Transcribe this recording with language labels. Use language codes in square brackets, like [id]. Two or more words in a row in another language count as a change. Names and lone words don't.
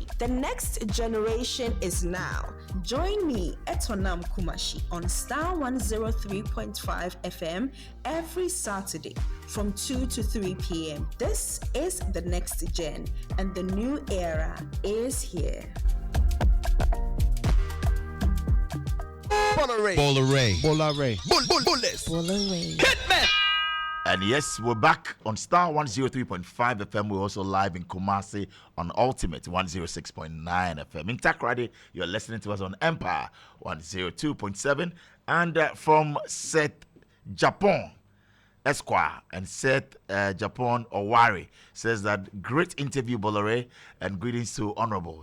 [en] The next generation is now. Join me, Etonam Kumashi, on Starr 103.5 FM every Saturday from 2 to 3 p.m. This is the next gen, and the new era is here. Bola Ray. Bola Ray. Bola Ray. Bullets. Bola Ray. Hitman. And yes, we're back on Starr 103.5 FM. We're also live in Kumasi on Ultimate 106.9 FM. In Takrady, you're listening to us on Empire 102.7. And from Seth Japan Esquire and Seth Japan Owari says that great interview, Bola Ray, and greetings to Honorable.